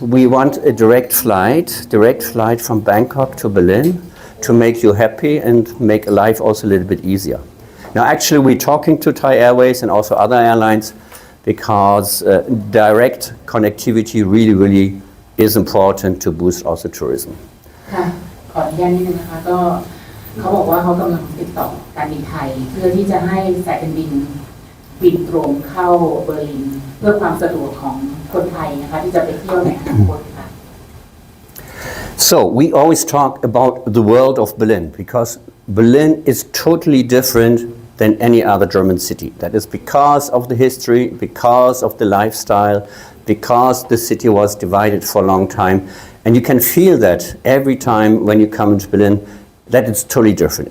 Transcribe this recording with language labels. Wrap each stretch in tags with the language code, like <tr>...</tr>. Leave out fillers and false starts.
<en>We want a direct flight from Bangkok to Berlin to make you happy and make life also a little bit easier. Now actually we're talking to Thai Airways and also other airlines because direct connectivity really is important to boost also tourism.</en> <th>ค่ะขออนุญาตนิดนึงนะคะก็เขาบอกว่าเขากำลังติดต่อการบินไทยเพื่อที่จะให้สายการบินบินตรงเข้าเบอร์ลินเพื่อความสะดวกของคนไทยนะคะที่จะไปเที่ยวในอนาคตค่ะ</th> <en>So we always talk about the world of Berlin because Berlin is totally different than any other German city. That is because of the history, because of the lifestyle, because the city was divided for a long time. And you can feel that every time when you come into Berlin, that it's totally different.</en>